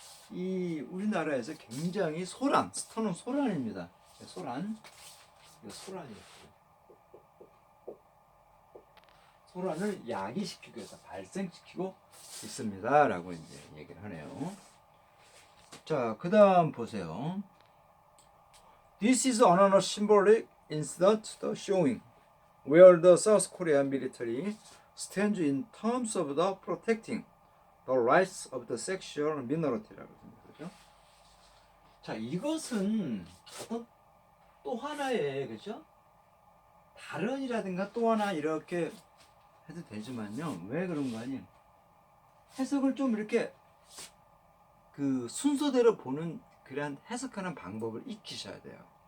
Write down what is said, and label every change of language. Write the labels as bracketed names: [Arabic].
[Korean] 이 우리나라에서 굉장히 스터는 소란입니다. 소란. 이거 소란이에요. 소란을 야기시키기 위해서 발생시키고 있습니다. 라고 이제 얘기를 하네요. 자, 그 다음 보세요. [English] This is another symbolic incident showing where the South Korean military stands in terms of the protecting the rights of the sexual minority [Korean] 라고 합니다. 그죠? 자, 이것은 어떤 또 하나의 그죠? 다른이라든가 또 하나 이렇게 해도 되지만요. 왜 그런 거 아니에요? 해석을 좀 이렇게 그 순서대로 보는 그런 해석하는 방법을 익히셔야 돼요.